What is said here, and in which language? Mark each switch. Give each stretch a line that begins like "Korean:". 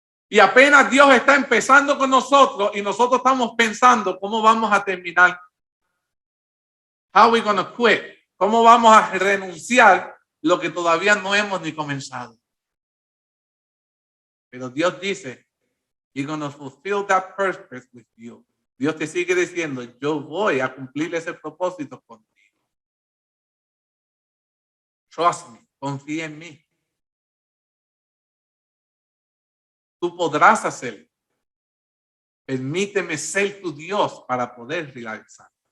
Spanish: Y apenas Dios está empezando con nosotros y nosotros estamos pensando cómo vamos a terminar.
English: How are we going to quit?
Spanish: ¿Cómo vamos a renunciar lo que todavía no hemos ni comenzado? Pero Dios dice,
English: He's going to fulfill that purpose with you.
Spanish: Dios te sigue diciendo, yo voy a cumplir ese propósito contigo.
English: Trust me,
Spanish: confía en mí. Tú podrás hacerlo. Permíteme ser tu Dios para poder realizar.